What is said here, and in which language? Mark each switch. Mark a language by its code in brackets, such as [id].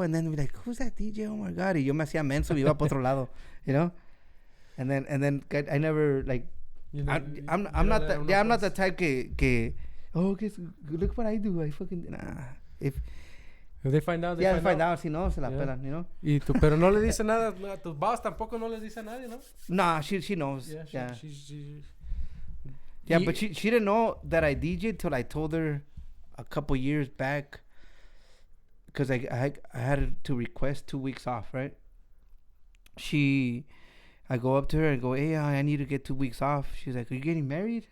[en] And then be like, "Who's that DJ? Oh my god!" [es] Y yo me hacía menso, iba para otro lado, [en] you know. And then I never like. You know, I'm not the type que okay, so look what I do. I fucking If they find out, they find out. [es] Si no, se la pelan, [en] you know. [es] Y tú, pero no le dice nada a tus boss, tampoco no les dice a nadie, ¿no? [en] Nah, she knows. Yeah, Yeah, but she didn't know that I DJ'd till I told her a couple years back, because I had to request 2 weeks off, right? I go up to her and go, "Hey, I need to get 2 weeks off." She's like, "Are you getting married?"